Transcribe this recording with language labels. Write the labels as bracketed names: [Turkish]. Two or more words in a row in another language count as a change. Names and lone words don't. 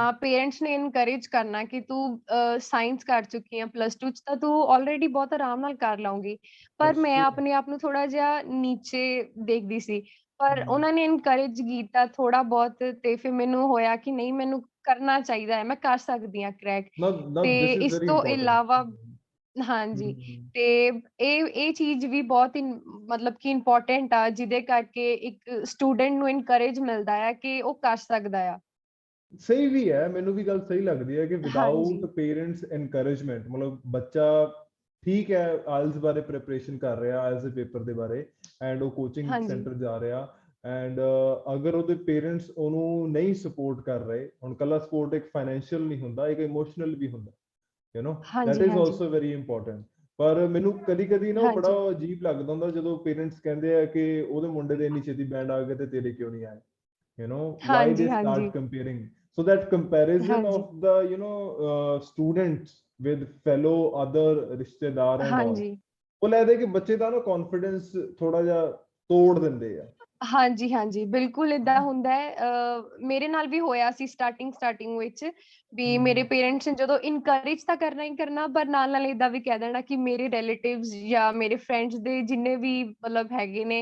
[Punjabi] ਤਾਂ ਪੇਰੈਂਟਸ ਨੇ ਇਨਕਰੇਜ ਕਰਨਾ ਕਿ ਤੂੰ ਸਾਇੰਸ ਕਰ ਚੁੱਕੀ ਹੈ +2 ਚ, ਤਾਂ ਤੂੰ ਆਲਰੇਡੀ ਬਹੁਤ ਆਰਾਮ ਨਾਲ ਕਰ ਲਊਂਗੀ। ਪਰ [English] ਦੈਟਸ [Punjabi] ਮੈਂ [English] ਟਰੂ। [Punjabi] ਆਪਣੇ ਆਪ ਨੂੰ ਥੋੜਾ ਜਿਹਾ ਨੀਚੇ ਦੇਖਦੀ ਸੀ। ਪਰ ਹੂੰ ਉਹਨਾਂ ਨੇ ਇਨਕਰੇਜ ਕੀਤਾ ਥੋੜਾ ਬਹੁਤ, ਤੇ ਫਿਰ ਮੈਨੂੰ ਹੋਇਆ ਕਿ ਨਹੀਂ, ਮੈਨੂੰ ਕਰਨਾ ਚਾਹੀਦਾ ਹੈ, ਮੈਂ ਕਰ ਸਕਦੀ ਹਾਂ ਕ੍ਰੈਕ। [English] now [Punjabi] ਤੇ [English] this is [Punjabi] ਇਸ [English] very [Punjabi] ਤੋਂ [English] important। [Punjabi] ਇਲਾਵਾ, ਹਾਂਜੀ, ਹੂੰ ਤੇ ਇਹ ਚੀਜ਼ ਵੀ ਬਹੁਤ ਮਤਲਬ ਕਿ ਇੰਪੋਰਟੈਂਟ ਆ, ਜਿਹਦੇ ਕਰਕੇ ਇੱਕ ਸਟੂਡੈਂਟ ਨੂੰ ਇਨਕਰੇਜ ਮਿਲਦਾ ਹੈ ਕਿ ਉਹ ਕਰ ਸਕਦਾ ਆ। ਸਹੀ ਵੀ ਹੈ, ਮੈਨੂੰ ਵੀ ਗੱਲ ਸਹੀ ਲੱਗਦੀ ਹੈ ਕਿ ਵਿਦਆਊਟ ਹਾਂਜੀ, [English] parents encouragement, [Punjabi] ਮਤਲਬ ਬੱਚਾ ਠੀਕ ਹੈ ਆਇਲਸ ਬਾਰੇ ਪ੍ਰੈਪਰੇਸ਼ਨ ਕਰ ਰਿਹਾ, ਆਇਲਸ ਦੇ ਪੇਪਰ ਦੇ ਬਾਰੇ, ਐਂਡ ਉਹ ਕੋਚਿੰਗ ਹਾਂਜੀ, ਸੈਂਟਰ ਜਾ ਰਿਹਾ, ਐਂਡ ਅਗਰ ਉਹਦੇ ਪੇਰੈਂਟਸ ਉਹਨੂੰ ਨਹੀਂ ਸਪੋਰਟ ਕਰ ਰਹੇ, ਹੁਣ ਕੱਲਾ ਸਪੋਰਟ ਇੱਕ ਫਾਈਨੈਂਸ਼ੀਅਲ ਨਹੀਂ ਹੁੰਦਾ, ਇੱਕ ਇਮੋਸ਼ਨਲ ਵੀ ਹੁੰਦਾ, that ਹਾਂਜੀ, [English] is [Punjabi] ਹਾਂਜੀ, [English] also very important। [Punjabi] ਪਰ ਮੈਨੂੰ ਕਦੀ ਕਦੀ ਨਾ ਉਹ ਬੜਾ ਹਾਂਜੀ, ਅਜੀਬ ਲੱਗਦਾ ਹੁੰਦਾ ਜਦੋਂ ਪੇਰੈਂਟਸ ਕਹਿੰਦੇ ਆ ਕਿ ਉਹਦੇ ਮੁੰਡੇ ਦੇ ਇੰਨੀ ਛੇਤੀ ਬੈਂਡ ਆ ਗਏ ਤੇ ਤੇਰੇ ਕਿਉਂ ਨਹੀਂ ਆਏ, [English] why they [Punjabi] ਹਾਂਜੀ, [English] start [Punjabi] ਹਾਂਜੀ, [English] comparing, so that comparison [Punjabi] ਹਾਂਜੀ, [English] of the students with fellow other ਰਿਸ਼ਤੇਦਾਰ and all, [Punjabi] ਹਾਂਜੀ, ਉਹ ਲੱਗਦਾ ਕਿ ਬੱਚੇ ਦਾ ਨਾ ਕੌਨਫੀਡੈਂਸ ਥੋੜਾ ਜਿਹਾ ਤੋੜ ਦਿੰਦੇ ਆ, ਹਾਂਜੀ, ਹਾਂਜੀ, ਬਿਲਕੁਲ ਏਦਾਂ ਹਨਾ। ਹੁੰਦਾ ਹੈ। ਮੇਰੇ ਨਾਲ ਵੀ ਹੋਇਆ ਸੀ ਸਟਾਰਟਿੰਗ ਵਿੱਚ, ਵੀ ਮੇਰੇ ਹੂੰ ਪੇਰੈਂਟਸ ਨੇ ਜਦੋਂ ਇਨਕਰੇਜ ਤਾਂ ਕਰਨਾ ਹੀ ਕਰਨਾ, ਪਰ ਨਾਲ ਏਦਾਂ ਵੀ ਕਹਿ ਦੇਣਾ ਕਿ ਮੇਰੇ ਰਿਲੇਟਿਵਸ ਜਾਂ ਮੇਰੇ ਫਰੈਂਡਸ ਦੇ ਜਿੰਨੇ ਵੀ ਮਤਲਬ ਹੈਗੇ ਨੇ,